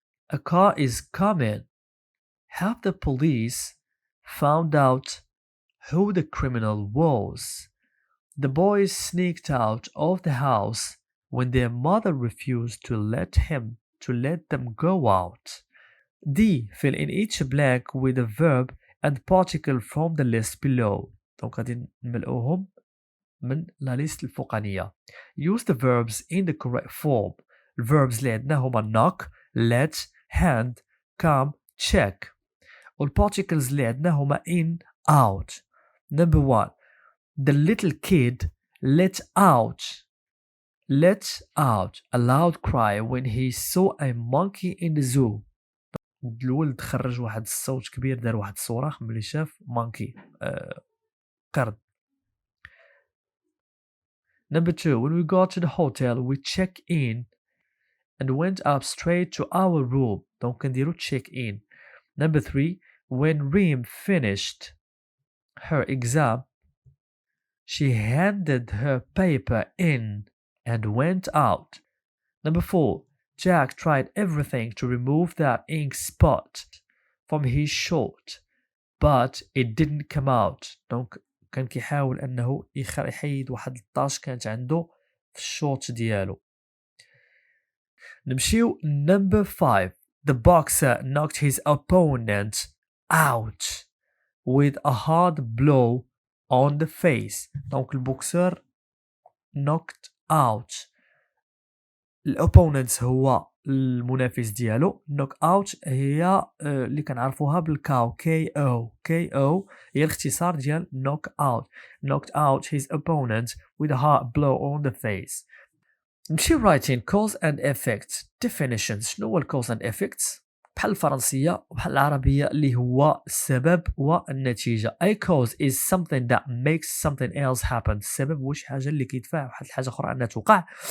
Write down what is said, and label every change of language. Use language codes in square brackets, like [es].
[en] A car is coming. Have the police found out who the criminal was. The boys sneaked out of the house when their mother refused to let them go out. D. Fill in each blank with a verb and particle from the list below. [ar] دونك غادي نملؤوهم من لا ليست الفوقانية. [en] Use the verbs in the correct form. [ar] الverbs اللي عندنا هما [en] knock, let, hand, come, check. [ar] والparticles اللي عندنا هما in, out. [en] Number 1. The little kid let out a loud cry when he saw a monkey in the zoo. [ar] الولد خرج واحد الصوت كبير دار واحد الصراخ ملي شاف monkey قرد. [en] Number 2. When we got to the hotel we checked in and went up straight to our room. [ar] دونك كنديرو [en] check in. Number 3. When Reem finished her exam, she handed her paper in and went out. Number 4. Jack tried everything to remove that ink spot from his shirt, but it didn't come out. [ar] دونك كان كيحاول انه يحيد واحد الطاش كانت عنده في الشورت ديالو. نمشيو [en] number 5. The boxer knocked his opponent out with a hard blow on the face. [ar] دونك البوكسر knocked out. الopponent هو المنافس ديالو. knock out هي اللي كنعرفوها بالكاو KO هي الاختصار ديال knock out. [en] knocked out his opponent with a hard blow on the face. [ar] نمشي [en] writing cause and effects definitions. [ar] شنو هو [en] cause and effects؟ [ar] بحال الفرنسية وبحال العربية اللي هو السبب والنتيجة. [en] A cause is something that makes something else happen. [ar] السبب هو شي حاجة اللي كيدفع واحد الحاجة أخرى أنها توقع.